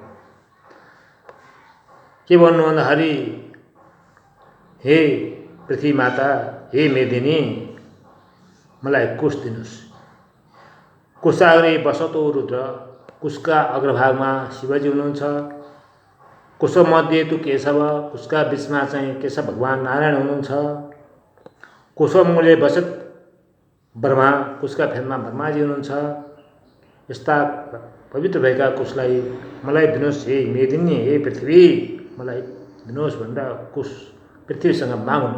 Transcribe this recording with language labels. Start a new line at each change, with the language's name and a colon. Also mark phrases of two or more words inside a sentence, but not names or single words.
Nepali: के भन्नु भन्दाखेरि हे पृथ्वी माता, हे मेदिनी, मलाई कुश दिनुहोस्।
Sanskrit: कुशाग्रे बसतो रुद्र।
Nepali: कुशका अग्रभागमा शिवजी हुनुहुन्छ।
Sanskrit: कुशमध्ये तु केशव।
Nepali: कुशका बिचमा चाहिँ केशव भगवान नारायण हुनुहुन्छ।
Sanskrit: कुशमूले बसत ब्रह्मा।
Nepali: कुशका फेदमा ब्रह्माजी हुनुहुन्छ। यस्ता पवित्र भएका कुशलाई मलाई दिनुहोस् हे मेदिनी, हे पृथ्वी, मलाई दिनुहोस् भनेर कुश पृथ्वीसँग माग्नु।